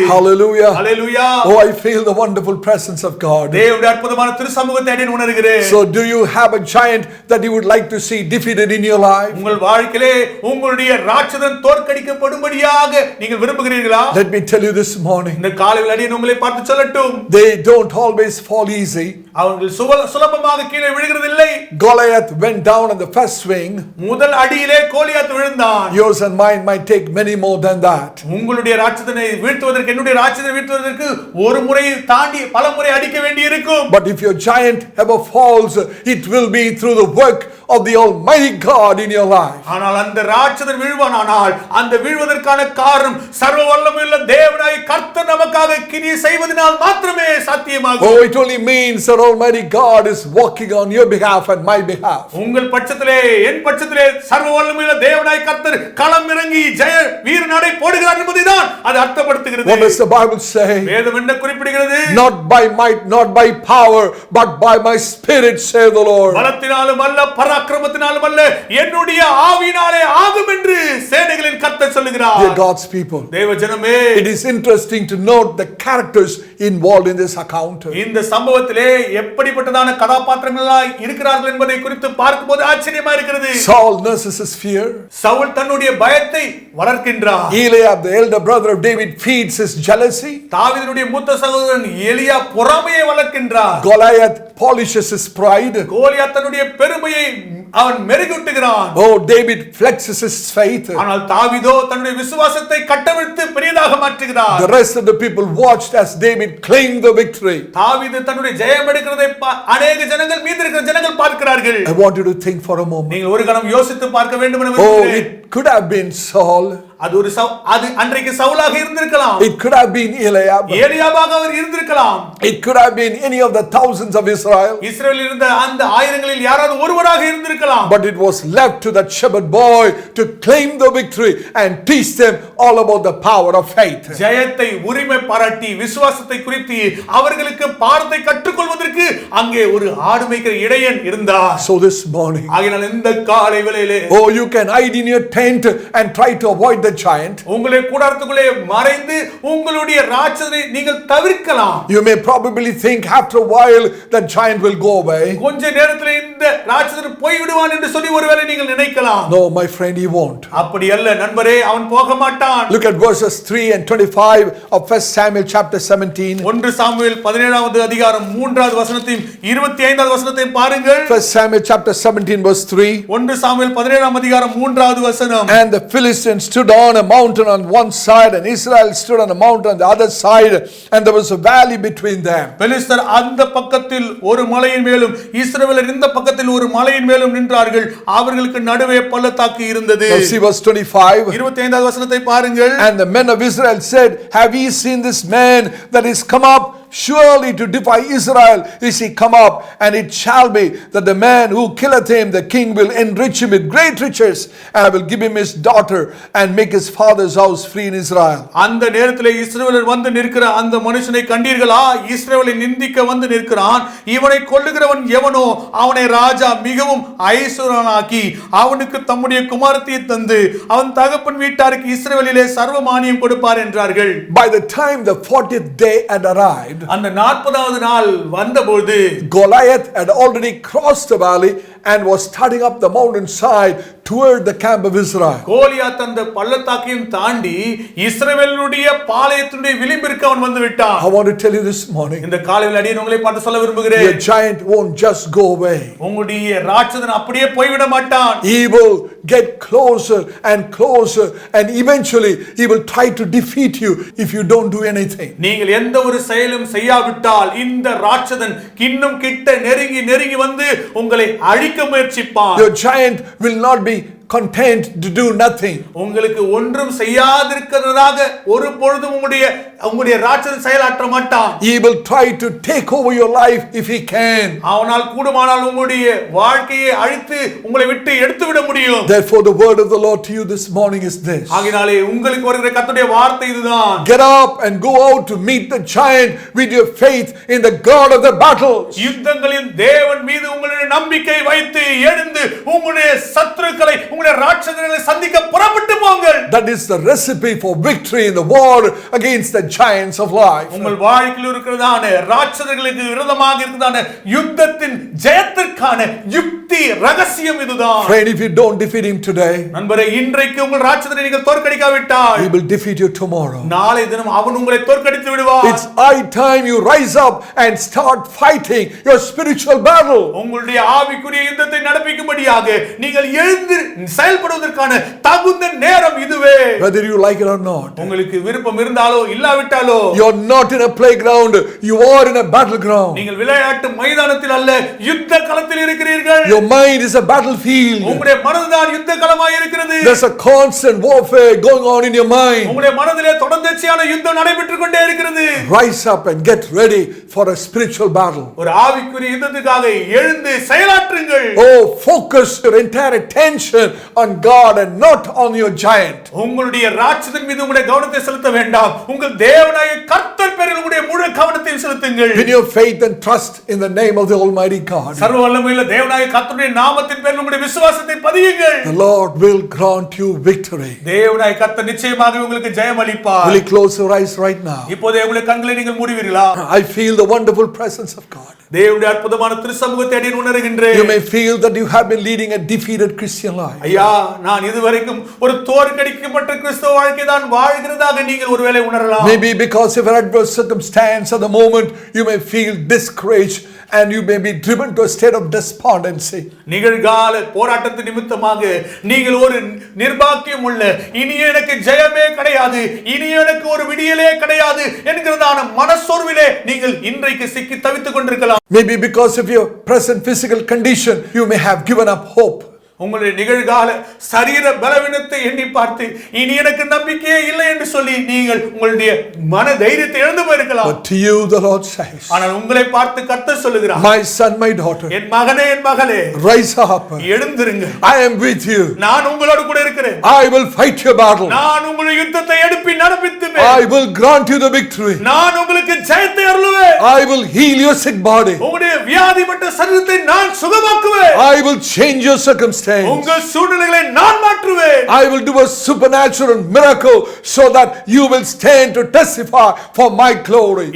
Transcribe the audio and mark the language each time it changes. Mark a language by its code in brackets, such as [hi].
[en] Hallelujah. Hallelujah. Oh, I feel the wonderful presence of God. [ta] தேவனுடைய அற்புதமான திருசமூகத்தை நான் உணர்கிறேன். [en] So do you have a giant that you would like to see defeated in your life? [ta] உங்கள் வாழ்க்கையிலே உங்களுடைய ராட்சதன் தோற்கடிக்கப்படும்படியாக நீங்கள் விரும்புகிறீர்களா? [en] Let me tell you this morning, [ta] இந்த காலையில் அடியேன் உங்களை பார்த்து சொல்லட்டும், [en] they don't always fall easy. [ta] அவர்கள் சுலபமாக கீழே விழுகிறதில்லை. [en] Goliath went down on the first swing. [ta] முதல் அடியிலே கோலியாத் விழுந்தான். [en] Yours and mine might take many more than that. [ta] உங்களுடைய ராட்சதனை வீழ்த்துவதற்கு, என்னுடைய ராட்சதனை வீழ்த்துவதற்கு ஒரு முறை தாண்டி பல முறை அடிக்க வேண்டி இருக்கும். [en] But if your giant ever falls, it will be through the work of the Almighty God in your life. [ta] ஆனால் அந்த ராட்சதன் வீழ்வானால் அந்த வீழ்வதற்கான காரணம் சர்வ வல்லமையுள்ள தேவனாகிய கர்த்தர் நமக்காக கிரியை செய்வதனால் மாத்திரமே சாத்தியமாகும். [en] Oh, it only means that Almighty God is working on your behalf and my behalf. [ta] உங்கள் பட்சத்திலே என் பட்சத்திலே சர்வ வல்லமையுள்ள தேவனாகிய கர்த்தர் களம் இறங்கி ஜெய வீர நடை போடுகிறார் என்பதைதான் அது அர்த்தப்படுத்துகிறது. [en] What does the Bible say? [ta] வேதம் என்ன குறிப்பிடுகிறது? [en] Not by might, not by power, but by my spirit, say the Lord. [ta] பலத்தினாலும் அல்ல, பராக்கிரமத்தினாலும் அல்ல, என்னுடைய ஆவியினாலே ஆகும் என்று சேனைகளின் கர்த்தர் சொல்லுகிறார். [en] Dear God's people, [ta] தேவ ஜனமே, [en] it is interesting to note the characters involved in this account. [ta] இந்த சம்பவத்திலே எப்படிப்பட்டதான கதாபாத்திரங்கள் இருக்கிறார்கள் என்பதை குறித்து பார்க்கும்போது ஆச்சரியமா இருக்கிறது. [en] Saul nurses his fear. [ta] Saul தன்னுடைய பயத்தை வளர்க்கின்றார். [en] Eliab, the elder brother of David, feeds his jealousy. [ta] தாவீதுடைய மூத்த சகோதரன் எலியா பொறாமையை வளர்க்கின்றார். [en] Goliath polishes his pride. [ta] Goliath தன்னுடைய பெருமையை அவன் மெருகூட்டுகிறான். [en] Oh, David flexes his faith. [ta] ஆனால் தாவீதோ தன்னுடைய விசுவாசத்தை கட்டவிழ்த்து பெரியதாக மாற்றுகிறார். [en] The rest of the people watched as David claimed the victory. [ta] தாவீது தன்னுடைய ஜெயம் எடுக்கிறதை அநேக ஜனங்கள், மீதி இருக்கிற ஜனங்கள் பார்க்கிறார்கள். [en] I want you to think for a moment. [ta] நீங்கள் ஒரு கணம் யோசித்து பார்க்க வேண்டும் என Oh, விரும்புகிறேன். [en] it could have been Saul. [ta] அது அன்றைக்கு சவுலாக இருந்திருக்கலாம். [en] It could have been Eliab. [ta] ஏலியாவாக அவர் இருந்திருக்கலாம். [en] It could have been any of the thousands of Israel. [ta] இஸ்ரவேலில் இருந்த அந்த ஆயிரங்களில் யாராவது ஒருவராக இருந்திருக்கலாம். [en] But it was left to that shepherd boy to claim the victory and teach them all about the power of faith. [ta] ஜெயத்தை உரிமை பாராட்டி விசுவாசத்தை குறித்து அவர்களுக்கு பாடத்தை கற்றுக்கொள்வதற்கு அங்கே ஒரு ஆடு மேய்க்கிற இடையன் இருந்தார். [en] So this morning, [ta] ஆகையால் இந்த காலை வேளையிலே, [en] oh, you can hide in your tent and try to avoid the giant. [ta] உங்களுடைய கூடாரத்துக்குள்ளே மறைந்து உங்களுடைய ராட்சதனை நீங்கள் தவிர்க்கலாம். [en] You may probably think after a while that giant will go away. [ta] கொஞ்ச நேரத்தில் இந்த ராட்சதன் போய் விடுவான் என்று சொல்லி ஒருவேளை நீங்கள் நினைக்கலாம். [en] No, my friend, he won't. [ta] அப்படி அல்ல நண்பரே, அவன் போக மாட்டான். [en] Look at verses 3 and 25 of 1 Samuel chapter 17. [ta] 1 Samuel 17வது அதிகாரம் 3வது வசனத்தையும் 25வது வசனத்தையும் பாருங்கள். [en] 1 Samuel chapter 17 verse 3. [ta] 1 சாமுவேல் 17ஆம் அதிகாரம் 3வது வசனம். [en] And the Philistines stood on a mountain on one side, and Israel stood on a mountain on the other side, and there was a valley between them. [ta] பெலிஸ்தர் அந்த பக்கத்தில் ஒரு மலையின் மேலும் இஸ்ரவேலர் இந்த பக்கத்தில் ஒரு மலையின் மேலும் நின்றார்கள். அவர்களுக்கு நடுவே பள்ளத்தாக்கு இருந்தது. [en] Now see verse 25. [ta] 25வது வசனத்தை பாருங்கள். [en] And the men of Israel said, have ye seen this man that is come up? Surely to defy Israel is he come up, and it shall be that the man who killeth him, the king will enrich him with great riches, and I will give him his daughter and make his father's house free in Israel. [ta] அந்த நேரத்திலே இஸ்ரவேலர் வந்து நிற்கிற அந்த மனுஷனை கண்டீர்களா? இஸ்ரவேலை நிந்திக்க வந்து நிற்கிறான். இவனை கொல்லுகிறவன் எவனோ அவனை ராஜா மிகவும் ஐசுவரனாக்கி அவனுக்கு தம்முடைய குமாரத்தியை தந்து அவன் தகப்பன் வீட்டாருக்கு இஸ்ரவேலிலே சர்வமானியம் கொடுப்பார் என்றார்கள். [en] By the time the 40th day had arrived, [ta] அந்த 40வது நாள் வந்தபோது [en] Goliath had already crossed the valley and was starting up the mountainside toward the camp of Israel. [ta] Goliath அந்த பள்ளத்தாக்கையும் தாண்டி இஸ்ரவேலுடைய பாளையத்தினுடைய விளிம்பிற்கு அவன் வந்து விட்டான். [en] I want to tell you this morning, [ta] இந்த காலையில் அடியேன் உங்களை பார்த்து சொல்ல விரும்புகிறேன். [en] your giant won't just go away. [ta] உங்களுடைய ராட்சதன் அப்படியே போய்விட மாட்டான். [en] He will get closer and closer, and eventually he will try to defeat you if you don't do anything. [ta] நீங்கள் எந்த ஒரு செயலும் செய்யாவிட்டால் இந்த ராட்சதன் இன்னும் கிட்ட நெருங்கி நெருங்கி வந்து உங்களை அழிக்க முயற்சிப்பான். [en] Your giant will not be content to do nothing. [ta] உங்களுக்கு ஒன்றும் செய்யாதிருக்கிறதாக ஒரு பொழுதும் உங்களுடைய ராட்சதன் செயலாற்ற மாட்டான். [en] He will try to take over your life if he can. [ta] அவனால் கூடுமானால் உங்களுடைய வாழ்க்கையை அழித்து உங்களை விட்டு எடுத்து விட முடியும். [en] Therefore the word of the Lord to you this morning is this. [ta] ஆகினாலே உங்களுக்கு வருகிற கர்த்தருடைய வார்த்தை இதுதான். [en] Get up and go out to meet the giant with your faith in the God of the battles. [ta] யுத்தங்களின் தேவன் மீது உங்களுடைய நம்பிக்கை வைத்து எழுந்து உங்களுடைய சத்துருக்களை உங்களுடைய ராட்சதர்களை சந்திக்க புறப்பட்டு போங்கள். [en] That is the recipe for victory in the war against the giants of life. [ta] உங்கள் வாழ்க்கையில் இருக்கிறதான ராட்சதர்களுக்கு விரோதமாக இருக்கிறதான யுத்தத்தின் ஜெயத்திற்கான யுக்தி ரகசியம் இதுதான். [en] Friend, if you don't defeat him today, [ta] நண்பரே, இன்றைக்கு உங்கள் ராட்சதனை நீங்கள் தோற்கடிக்காவிட்டால் [en] he will defeat you tomorrow. [ta] நாளை தினம் அவன் உங்களை தோற்கடித்து விடுவான். [en] It's high time you rise up and start fighting your spiritual battle. [ta] உங்களுடைய ஆவிக்குரிய யுத்தத்தை நடப்பிக்கும்படியாக நீங்கள் எழுந்து செயல்படுவதற்கான தகுந்த நேரம் இதுவே. [en] Whether you like it or not, [ta] உங்களுக்கு விருப்பம் இருந்தாலோ இல்லாவிட்டாலோ, [en] you're not in a playground, you are in a battleground. [ta] நீங்கள் விளையாட்டு மைதானத்தில் அல்ல, யுத்த களத்தில் இருக்கிறீர்கள். [en] Your mind is a battlefield. [ta] உங்களுடைய மனதுதான் யுத்த களமாய் இருக்கிறது. [en] There's a constant warfare going on in your mind. [ta] உங்களுடைய மனதிலே தொடர்ச்சியான யுத்தம் நடைபெற்றுக் கொண்டே இருக்கிறது. [en] Rise up and get ready for a spiritual battle. [ta] ஒரு ஆவிக்குரிய யுத்தத்துக்காக எழுந்து செயலாற்றுங்கள். [en] Oh, focus your entire attention on God and not on your giant. [ta] உங்களுடைய ராட்சதன் மீது உங்களுடைய கவனத்தை செலுத்த வேண்டாம். உங்கள் தேவனாகிய கர்த்தர் பேரில் உங்களுடைய முழு கவனத்தை செலுத்துங்கள். [en] Put your faith and trust in the name of the Almighty God. [ta] சர்வ வல்லமையுள்ள தேவனாகிய கர்த்தருடைய நாமத்தின் பேரில் உங்களுடைய விசுவாசத்தை பதியுங்கள். [en] The Lord will grant you victory. [ta] தேவனாகிய கர்த்தர் நிச்சயமாக உங்களுக்கு ஜெயம் அளிப்பார். [en] Will you close your eyes right now? [ta] இப்போதே உங்களுடைய கண்களை நீங்கள் மூடுவீர்களா? [en] I feel the wonderful presence of God. [ta] தேவனுடைய அற்புதமான திருச்சமூகத்தை அடியேன் உணர்கின்றேன். [en] You may feel that you have been leading a defeated Christian life. [ta] ஐயா, நான் இதுவரைக்கும் ஒரு தோற்கடிக்கப்பட்ட கிறிஸ்தவ வாழ்க்கை தான் வாழ்கிறதாக நீங்கள் ஒருவேளை உணரலாம். [en] Maybe because of an adverse circumstance at the moment, you may feel discouraged and you may be driven to a state of despondency. [ta] நிகழ்கால போராட்டத்து நிமித்தமாக நீங்கள் ஒரு நிர்பாக்கியம் உள்ள, இனி எனக்கு ஜெயமே கிடையாது, இனி எனக்கு ஒரு விடியலே கிடையாது என்கிறதான மனசோர்விலே நீங்கள் இன்றைக்கு சிக்கி தவித்துக் கொண்டிருக்கலாம். [en] Maybe because of your present physical condition, you may have given up hope. [ta] உங்களுடைய நிகழ்கால சரீர பலவீனத்தை எண்ணி பார்த்து இனி எனக்கு நம்பிக்கையே இல்லை என்று சொல்லி நீங்கள் உங்களுடைய மன தைரியத்தை இழந்து போயிருக்கலாம். [en] But to you the Lord says, [ta] ஆனால் உங்களை பார்த்து கர்த்தர் சொல்லுகிறார், [en] my son, my daughter, [ta] என் மகனே, என் மகளே, [en] rise up. [ta] எழுந்திருங்க. [en] I am with you. [ta] நான் உங்களோடு கூட இருக்கிறேன். [en] I will fight your battle. [ta] நான் உங்களுடைய யுத்தத்தை எடுப்பி நடப்பித்துவேன். [en] I will grant you the victory. [ta] நான் உங்களுக்கு ஜெயத்தை அருளுவேன். [en] I will heal your sick body. [ta] உங்களுடைய வியாதிப்பட்ட சரீரத்தை நான் சுகமாக்குவேன். [en] I will change your circumstance. [ta] உங்கள் சூழ்நிலைகளை நான் மாற்றுவேன். [en] I will do a supernatural miracle so that you will stand to testify for my glory.